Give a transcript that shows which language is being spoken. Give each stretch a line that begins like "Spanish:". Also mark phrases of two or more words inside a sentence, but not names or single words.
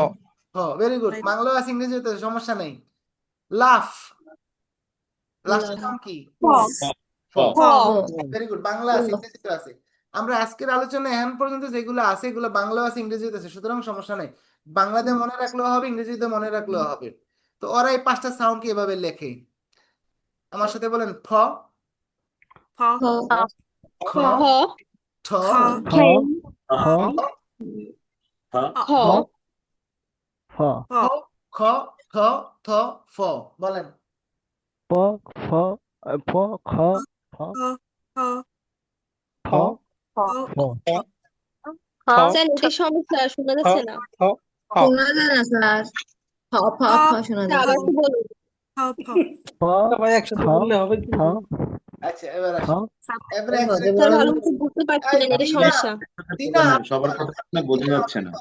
English: very good,
Bangla: বাংলা আছে, ইংরেজিতে সমস্যা নেই। লাফ, লাস্টের সাউন্ড কি?
English: very good,
Bangla: বাংলা আছে, ইংরেজিতে আছে। আমরা আজকের আলোচনা এখন পর্যন্ত যেগুলো আছে এগুলো বাংলা আছে, ইংরেজিতে আছে, সুতরাং সমস্যা নেই। বাংলাতে মনে রাখলেও হবে, ইংরেজিতে মনে রাখলেও হবে। তো ওরা এই 5টা সাউন্ড কি এভাবে লেখে? আমার সাথে বলেন, ফ, ফ খ, হ ঠ, খ খ খ খ, ঠ, থ, ফ। বলেন। প ফ খ খ খ ফ খ ফ স্যার এটা সমস্যা, শোনা যাচ্ছে না। শোনা যায় না স্যার। ফ ফ ফ শোনা স্যার, যায়। আবার একটু বলুন। ফ সবাই একসাথে খ বললে হবে কি? খ আচ্ছা, এবার খ আসেন। এবার এক হবে সেকেন্ড স্যার, বলেন। ভালো মতো বুঝতে পারছি এই না, এটা দিনা, সমস্যা। দিনা, সবার কথা শুনে বোঝা যাচ্ছে না।